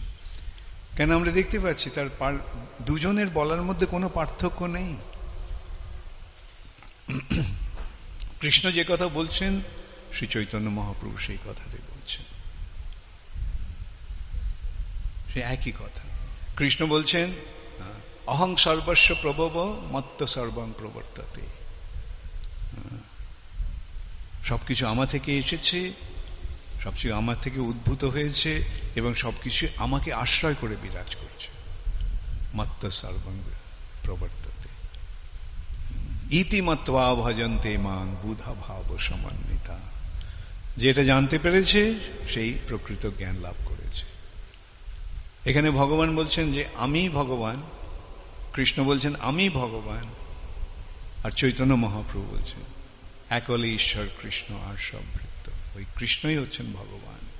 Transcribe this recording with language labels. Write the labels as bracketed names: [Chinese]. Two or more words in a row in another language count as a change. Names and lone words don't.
[Bangla] কেন আমরা দেখতে পাচ্ছি তার দুজনের বলার মধ্যে কোনো পার্থক্য নেই। কৃষ্ণ যে কথা বলছেন শ্রী চৈতন্য মহাপ্রভু সেই কথাটাই বলছেন, সে একই কথা। কৃষ্ণ বলছেন [Sanskrit] অহং সর্বস্ব প্রভব মত্ত সর্বং প্রবর্ততে, [Bangla] সবকিছু আমার থেকে এসেছে, সবকিছু আমার থেকে উদ্ভূত হয়েছে, এবং সবকিছু আমাকে আশ্রয় করে বিরাজ করছে। [Sanskrit] মত্ত সর্বং প্রবর্ততে ইতি মত্বা ভজন্তে মাং বুধা ভাব সমন্বিতা। [Bangla] যেটা জানতে পেরেছে সেই প্রকৃত জ্ঞান লাভ করেছে। এখানে ভগবান বলছেন যে আমি ভগবান, কৃষ্ণ বলছেন আমি ভগবান, আর চৈতন্য মহাপ্রভু বলছেন একলে ঈশ্বর কৃষ্ণ আর সম্পৃক্ত, ওই কৃষ্ণই হচ্ছেন ভগবান।